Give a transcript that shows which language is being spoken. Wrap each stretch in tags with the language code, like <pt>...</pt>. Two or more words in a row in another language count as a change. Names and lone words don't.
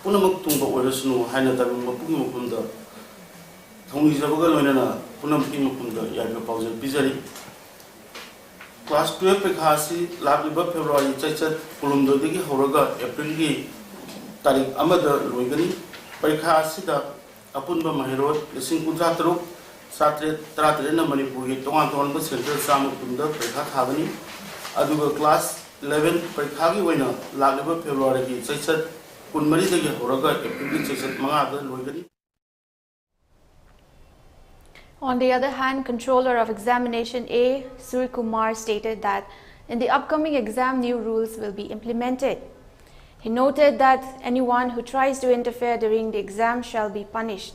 <mni>punamak tungba oirasnu haina tabung mapung mapumda thongi jabaga loinana punam ki mapumda yaiba paujal pizari class 12 pekhasi lagliba February chachat pulumdo degi horaga April gi tarik amada loigani pekhasi da apunba mahirot lising kudra teruk satre tratre na Manipur gi tongan ba center sam pumda pekha thagani aduga class 11 pekha gi waina lagliba February gi chachat kunmari degi horaga April gi chachat manga da loigani.</mni> <en>On the other hand, Controller of Examination A, Suri Kumar, stated that in the upcoming exam, new rules will be implemented. He noted that anyone who tries to interfere during the exam shall be punished.</en>